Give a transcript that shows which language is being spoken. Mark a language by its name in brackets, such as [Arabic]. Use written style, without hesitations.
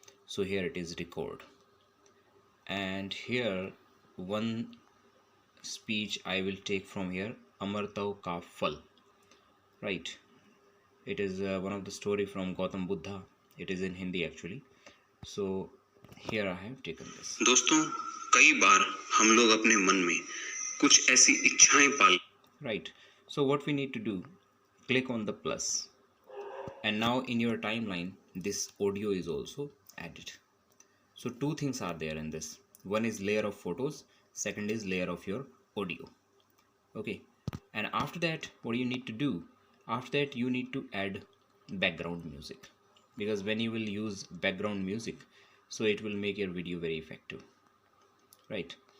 [English] So here it is record, and here one speech I will take from here, Amartav Ka Phal, right? It is one of the story from Gautam Buddha. It is in Hindi actually. So here I have taken this. [Hindi] दोस्तों, कई बार हम लोग अपने मन में कुछ ऐसी इच्छाएं पाल. [English] Right. So what we need to do, click on the plus, and now in your timeline this audio is also added. So 2 things are there in this. One is layer of photos, second is layer of your audio. Okay, and after that what you need to do, after that you need to add background music, because when you will use background music, so it will make your video very effective, right?